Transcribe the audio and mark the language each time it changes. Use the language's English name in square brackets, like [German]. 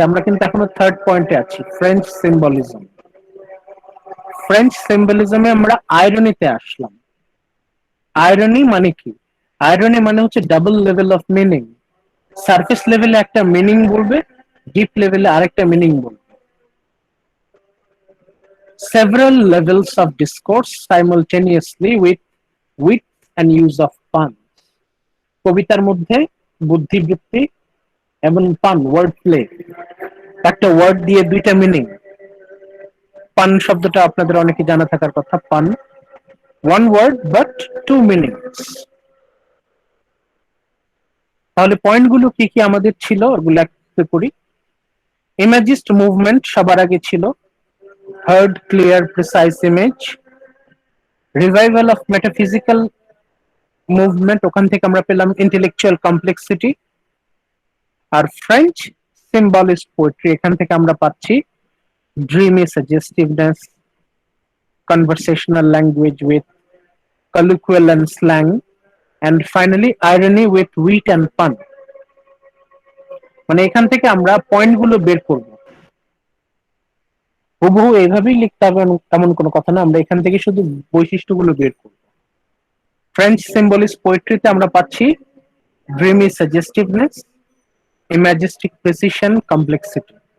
[Bangla] আমরা কিন্তু এখনো থার্ড পয়েন্টে আছি, ফ্রেঞ্চ সিম্বলিজম। ফ্রেঞ্চ সিম্বলিজমে আমরা আয়রনিতে আসলাম। আয়রনি মানে কি? আয়রনি মানে হচ্ছে [English] Double level of meaning. [Bangla] Surface লেভেলে একটা মিনিং বলবে, ডিপ লেভেলে আরেকটা মিনিং বলবে। [English] Several levels of discourse simultaneously with wit and use of puns. [Bangla] কবিতার মধ্যে বুদ্ধিবৃত্তি এবং পান, ওয়ার্ড প্লে, একটা ওয়ার্ড দিয়ে দুইটা মিনিং। পান শব্দটা আপনাদের অনেকে জানা থাকার কথা। পান, [English] One word but two meanings. [Bangla] তাহলে পয়েন্টগুলো কি কি আমাদের ছিল ওগুলো একটু করি। ইমেজিস্ট মুভমেন্ট সবার আগে ছিল, hard clear precise image. Revival of metaphysical movement, ওখান থেকে আমরা পেলাম ইন্টেলেকচুয়াল কমপ্লেক্সিটি। আর ফ্রেঞ্চ সিম্বলিস্ট পোয়েট্রি, এখান থেকে আমরা পাচ্ছি [English] dreamy suggestiveness, conversational language with colloquial and slang, and finally irony with wit and pun. [Bangla] মানে এখান থেকে আমরা পয়েন্টগুলো বের করব। হুবহু এইভাবেই লিখতে হবে এমন কোনো কথা না, আমরা এখান থেকে শুধু বৈশিষ্ট্যগুলো বের করব। ফ্রেঞ্চ সিম্বলিস্ট পোয়েট্রিতে আমরা পাচ্ছি [English] dreamy suggestiveness, imagistic precision, complexity।